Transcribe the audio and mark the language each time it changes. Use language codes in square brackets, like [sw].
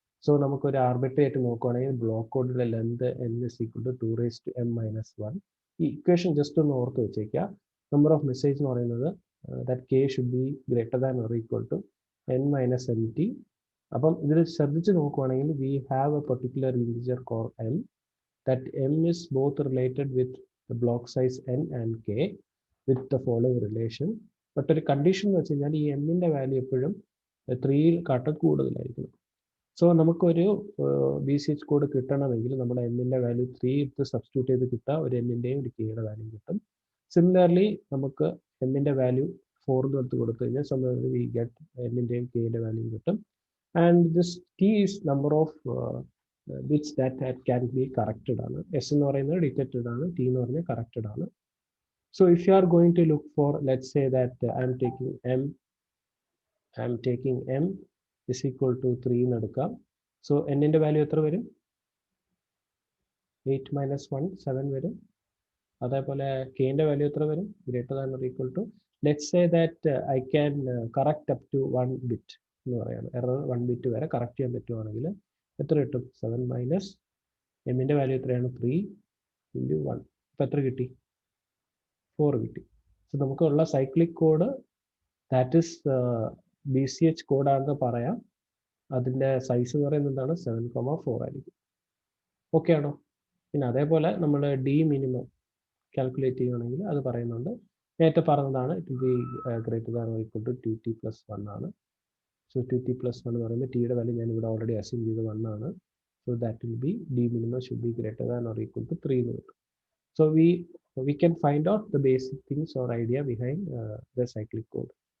[ml] So നമുക്കൊരു arbitrary ആയിട്ട് നോക്കുകയാണെങ്കിൽ block കോഡിലെ length [en] n is equal to 2 raised to m minus 1. [ml] ഈ ഇക്വേഷൻ ജസ്റ്റ് ഒന്ന് ഓർത്ത് വെച്ചേക്കുക. [en] Number of message എന്ന് പറയുന്നത് that k should be greater than or equal to n minus mt. [ml] അപ്പം ഇതിൽ ശ്രദ്ധിച്ച് നോക്കുകയാണെങ്കിൽ [en] We have a particular integer core m. That m is both related with the block size n and k with the following relation. [ml] But ഒരു condition എന്ന് വെച്ച് കഴിഞ്ഞാൽ ഈ m-ന്റെ value എപ്പോഴും 3 കൂടുതലായിരിക്കണം. സോ നമുക്കൊരു BCH കോഡ് കിട്ടണമെങ്കിൽ നമ്മുടെ m-ന്റെ വാല്യൂ 3 എടുത്ത് സബ്സ്റ്റിറ്റ്യൂട്ട് ചെയ്ത് കിട്ടുക. ഒരു n-ന്റെയും ഒരു k-യുടെ വാല്യൂ കിട്ടും. സിമിലർലി നമുക്ക് m-ന്റെ വാല്യൂ 4 എടുത്ത് കൊടുത്തു കഴിഞ്ഞാൽ [en] similarly we get [ml] n-ന്റെയും k-യുടെ വാല്യൂ കിട്ടും. [en] and this t is number of which that can be corrected [ml] ആണ്. S എന്ന് പറയുന്നത് ഡിറ്റക്റ്റഡ് ആണ്, T എന്ന് പറയുന്നത് കറക്റ്റഡ് ആണ്. [en] So if you are going to look for, let's say that I am taking m is equal to 3 [ml] എന്ന് എടുക്കാം. So n-ന്റെ value എത്ര വരും? 8 minus 1 7 വരും. അതേപോലെ k-ന്റെ വാല്യൂ എത്ര വരും? [en] greater than or equal to, let's say that I can correct up to 1 bit [ml] എന്ന് പറയാണ്. എറർ 1 bit വരെ കറക്റ്റ് ചെയ്യാൻ പറ്റുവാണെങ്കിൽ എത്ര കിട്ടും? 7 മൈനസ് m-ന്റെ വാല്യൂ എത്രയാണ്? 3 ഇൻറ്റു 1. അപ്പോൾ എത്ര കിട്ടി? 4 കിട്ടി. സോ നമുക്കുള്ള cyclic code that is BCH കോഡാണെന്ന് പറയാം. അതിൻ്റെ സൈസ് എന്ന് പറയുന്നത് എന്താണ്? 7,4 ആയിരിക്കും. ഓക്കെ ആണോ? പിന്നെ അതേപോലെ നമ്മൾ D മിനിമം കാൽക്കുലേറ്റ് ചെയ്യുകയാണെങ്കിൽ അത് പറയുന്നുണ്ട്. നേരത്തെ പറഞ്ഞതാണ് [en] It will be greater than or equal to 2t + 1 ആണ്. [ml] സോ 2t + 1 എന്ന് പറയുമ്പോൾ ടിയുടെ വാല്യൂ ഞാൻ ഇവിടെ ഓൾറെഡി അസ്യൂം ചെയ്ത് 1 ആണ്. [en] so that will be D minimum should be greater than or equal to 3 [ml] എന്ന് കിട്ടും. [en] So we can find out the basic things or idea behind the cyclic code.